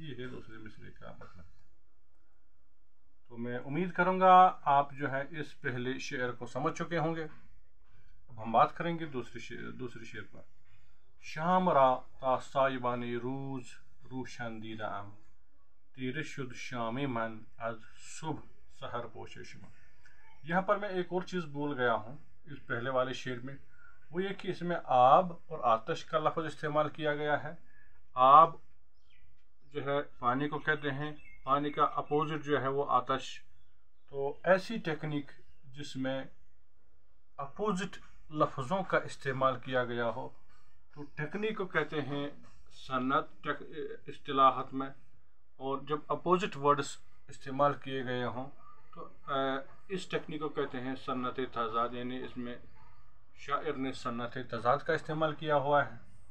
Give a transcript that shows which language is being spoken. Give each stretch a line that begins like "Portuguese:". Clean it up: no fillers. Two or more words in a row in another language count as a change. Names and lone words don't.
Urdu: یہ ہے دوسرے مصرعے کا مطلب۔ تو میں امید کروں گا آپ جو ہے اس پہلے شعر کو سمجھ چکے ہوں گے۔ اب ہم بات کریں گے دوسری شعر پر۔
Persian: شام را تا سایبان روز روشن دیدم، تیره شد شام من از صبح سحر پوش شما۔
Urdu: یہاں پر میں ایک اور چیز بھول گیا ہوں اس پہلے والے شعر میں، وہ یہ کہ اس میں آب اور آتش کا لفظ استعمال کیا گیا ہے۔ آب جو ہے پانی کو کہتے ہیں، پانی کا اپوزٹ جو ہے وہ آتش۔ تو ایسی ٹیکنیک جس میں اپوزٹ لفظوں کا استعمال کیا گیا ہو تو ٹیکنیک کو کہتے ہیں صنعت اصطلاحات میں، اور جب
English: opposite words
Urdu: استعمال کیے گئے ہوں تو اس ٹیکنیک کو کہتے ہیں صنعت تضاد، یعنی اس میں شاعر نے صنعت تضاد کا استعمال کیا ہوا ہے۔